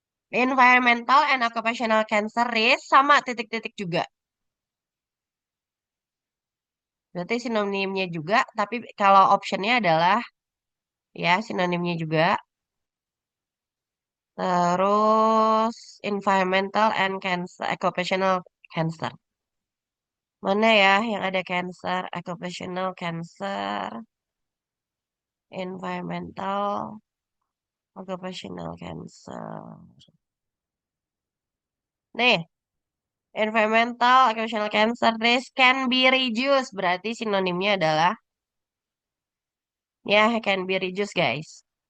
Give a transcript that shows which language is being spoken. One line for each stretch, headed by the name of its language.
English: Environmental and occupational cancer risk sama titik-titik juga.
Indonesian: Berarti sinonimnya juga, tapi kalau optionnya adalah ya sinonimnya juga.
English: Terus environmental and cancer, occupational cancer. Mana ya yang ada cancer, occupational cancer, environmental, occupational cancer. Nih, environmental occupational cancer risk can be reduced.
Indonesian: Berarti sinonimnya adalah ya can be reduced guys.